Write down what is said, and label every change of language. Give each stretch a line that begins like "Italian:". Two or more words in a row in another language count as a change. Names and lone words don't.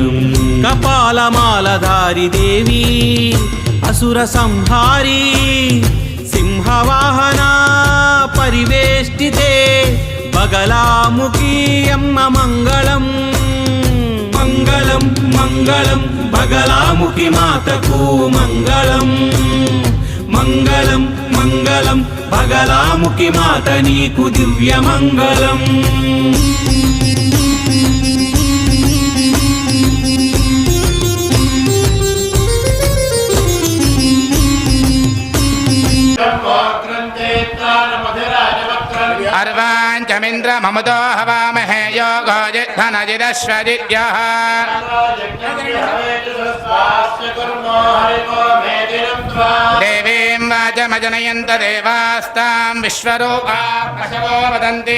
Telugu: కపాలమాలధారి దేవి అసుర సంహారి సింహవాహన పరివేష్టితే బగలాముఖి అమ్మ మంగళం. మంగళం మంగళం బగలాముఖి మాతకు మంగళం. మంగళం మంగళం బగలాముఖి మాత నీకు దివ్యమంగళం.
Sanskrit: अर्वाञ्चमिन्द्र ममुदो हवामहे योगो जिद्धनजिदश्वजिद्यः देवीं वाचमजनयन्त देवास्तां विश्वरूपा पशवो वदन्ति.